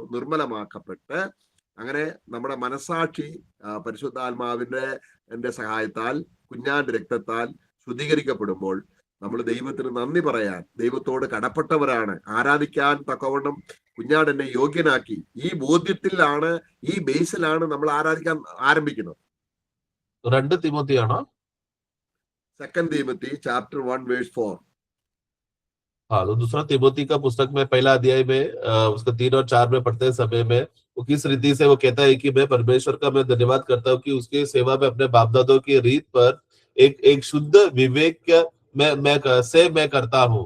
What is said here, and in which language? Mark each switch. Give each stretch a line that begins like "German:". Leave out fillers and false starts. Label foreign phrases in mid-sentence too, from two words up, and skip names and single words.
Malayalam: നിർമ്മലമാക്കപ്പെട്ട് അങ്ങനെ നമ്മുടെ മനസാക്ഷി പരിശുദ്ധാത്മാവിന്റെ സഹായത്താൽ കുഞ്ഞാന്റെ രക്തത്താൽ ശുദ്ധീകരിക്കപ്പെടുമ്പോൾ നമ്മൾ ദൈവത്തിന് നന്ദി പറയാൻ, ദൈവത്തോട് കടപ്പെട്ടവരാണ്, ആരാധിക്കാൻ തക്കവണ്ണം കുഞ്ഞാട് എന്നെ യോഗ്യനാക്കി, ഈ ബോധ്യത്തിലാണ്, ഈ ബേസിലാണ് നമ്മൾ ആരാധിക്കാൻ ആരംഭിക്കുന്നത്. 2 തിമോത്തിയാണോ? 2 തിമോത്തി chapter 1:4.
Hindi: हाँ, तो दूसरा तिमोथी का पुस्तक में 1 अध्याय में उसका 3 और 4 में पढ़ते समय में वो किस रीति से वो कहता है कि मैं परमेश्वर का मैं धन्यवाद करता हूँ कि उसकी सेवा में अपने बाप दादों की रीत पर एक शुद्ध विवेक मैं करता हूँ।